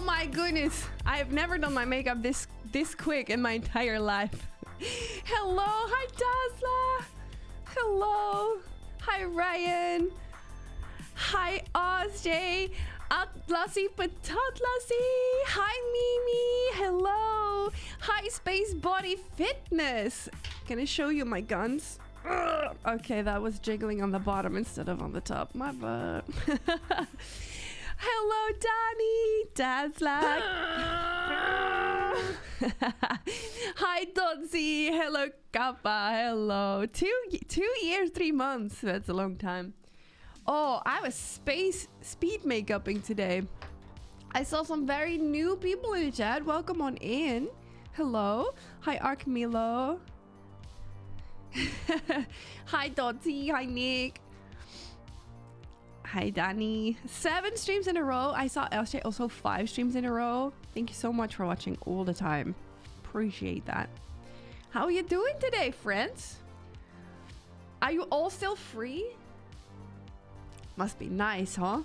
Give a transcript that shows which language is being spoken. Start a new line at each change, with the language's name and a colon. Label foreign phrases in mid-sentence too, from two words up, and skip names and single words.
English: goodness, I have never done my makeup this quick in my entire life. Hello, hi Dazzla. Hello, hi Ryan. Hi Ozj. Atlasy Patatlasy. Hi Mimi. Hello. Hi Space Body Fitness. Can I show you my guns? Ugh. Okay, that was jiggling on the bottom instead of on the top. My bad. Hello, Danny. Dazzla. Hi, Dodzy. Hello, Kappa. Hello. 2 years, 3 months. That's a long time. Oh, I was speed makeuping today. I saw some very new people in the chat. Welcome on in. Hello. Hi, Archmilo. Hi, Dodzy. Hi, Nick. Hi, Danny. 7 streams in a row. I saw LJ also 5 streams in a row. Thank you so much for watching all the time. Appreciate that. How are you doing today, friends? Are you all still free? Must be nice, huh?